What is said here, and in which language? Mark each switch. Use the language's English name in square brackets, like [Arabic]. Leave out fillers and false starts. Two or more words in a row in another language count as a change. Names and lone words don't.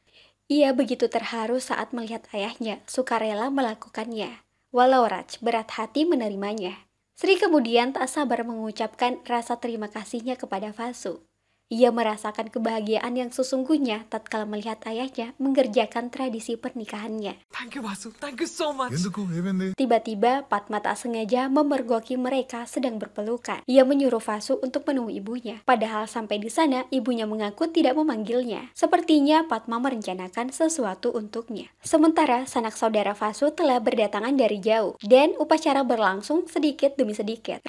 [Indonesian] Ia begitu terharu saat melihat ayahnya sukarela melakukannya, walau Raj berat hati menerimanya. Sri kemudian tak sabar mengucapkan rasa terima kasihnya kepada Vasu. Ia merasakan kebahagiaan yang sesungguhnya tatkala melihat ayahnya mengerjakan tradisi pernikahannya. [English] thank you Vasu, thank you so much. [Telugu] ఎందుకు ఏమైంది? [Indonesian] Tiba-tiba Fatma tak sengaja memergoki mereka sedang berpelukan. Ia menyuruh Vasu untuk menemui ibunya. Padahal sampai di sana ibunya mengaku tidak memanggilnya. Sepertinya Fatma merencanakan sesuatu untuknya. Sementara sanak saudara Vasu telah berdatangan dari jauh dan upacara berlangsung sedikit demi sedikit.